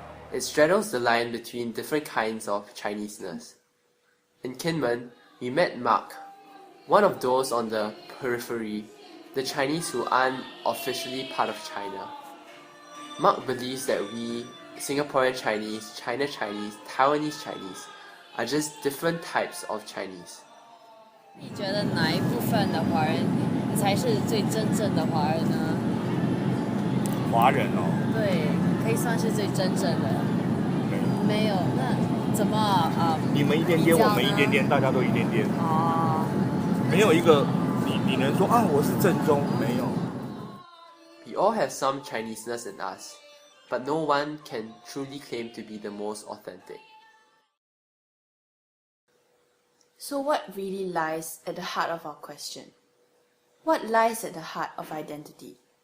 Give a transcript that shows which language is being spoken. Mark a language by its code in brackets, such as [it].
[en] It straddles the line between different kinds of Chineseness. In Kinmen, we met Mark, One of those on the periphery, the Chinese who aren't officially part of China. Mark believes that we, Singaporean Chinese, China Chinese, Taiwanese Chinese, are just different types of Chinese. [zh] 你觉得哪一部分的华人才是最真正的华人呢？华人哦，对，可以算是最真正的。没有，那怎么你们一点点，我们一点点，大家都一点点。哦。没有一个你能说啊，我是正宗，没有。 [en] We all have some Chineseness in us, but no one can truly claim to be the most authentic. So what really lies at the heart of our question? What lies at the heart of identity?